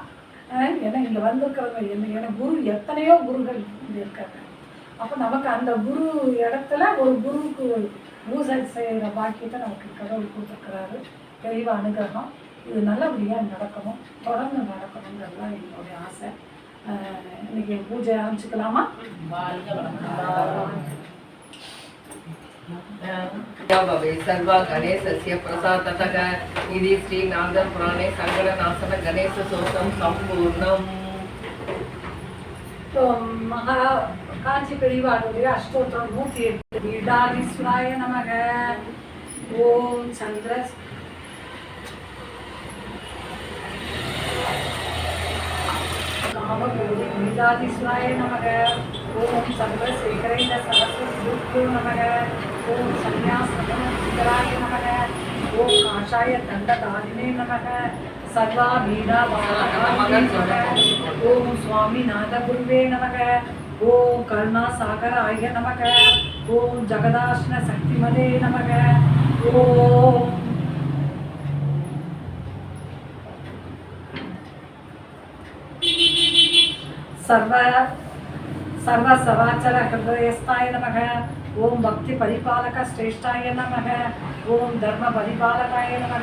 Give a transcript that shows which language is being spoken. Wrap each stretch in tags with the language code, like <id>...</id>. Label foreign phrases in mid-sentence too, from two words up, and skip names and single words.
<ta>ஏன்னா இங்கே வந்திருக்கிறவங்க எனக்கு குரு எத்தனையோ குருகள் இங்கே இருக்காங்க. அப்போ நமக்கு அந்த குரு இடத்துல ஒரு குருவுக்கு பூஜை செய்கிற பாக்கியத்தை நமக்கு கடவுள் கொடுத்துருக்கிறாரு. தெளிவ அனுகிரகம். இது நல்லபடியாக நடக்கணும், தொடர்ந்து நடக்கணுங்கிறதுலாம் என்னுடைய ஆசை. இன்னைக்கு பூஜை ஆரம்பிச்சுக்கலாமா?</ta> <sa>सर्व गणेशस्य प्रसादतः इति श्रीनारदपुराणे सङ्कटनाशन गणेशस्तोत्रं सम्पूर्णम्.</sa> <ta>மகா காஞ்சி பெரியவாளுடைய அஷ்டோத்திரம் 108.</ta> <sa>पीठाधीश्वराय नमः. ओम् चन्द्र कामकोटि पीठाधीश्वराय नमः. ओम् चन्द्रशेखरेन्द्र सरस्वती नमः. ओम् संन्यासराय नमः. ओम् काषाय दण्डधारिणे नमः. सर्वा पीडा ओम् स्वामिनाथ गुरवे नमः. ओम् करुणासागराय नमः. ओम् जगदाष्ण शक्तिमते नमः. ஓம் सर्व सवाचर हृदयस्थाय नमः. ओम भक्ति परिपालक श्रेष्ठाय नमः. ओम धर्म परिपालकाय नमः.</sa>